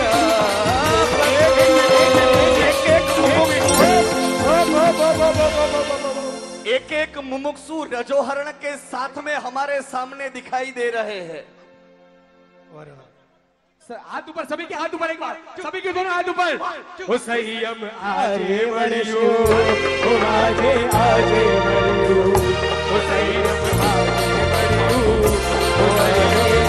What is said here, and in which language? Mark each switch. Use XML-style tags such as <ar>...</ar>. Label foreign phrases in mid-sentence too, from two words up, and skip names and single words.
<hi>एक एक मुमुक्षु रजोहरण के साथ में हमारे सामने दिखाई दे रहे हैं। सर हाथ ऊपर, सभी के हाथ ऊपर, एक बार सभी के दोनों हाथ ऊपर।</hi> <gu>ओ संयम आजे बलियो ओ आजे आजे बलियो ओ संयम आजे बलियो ओ आजे</gu>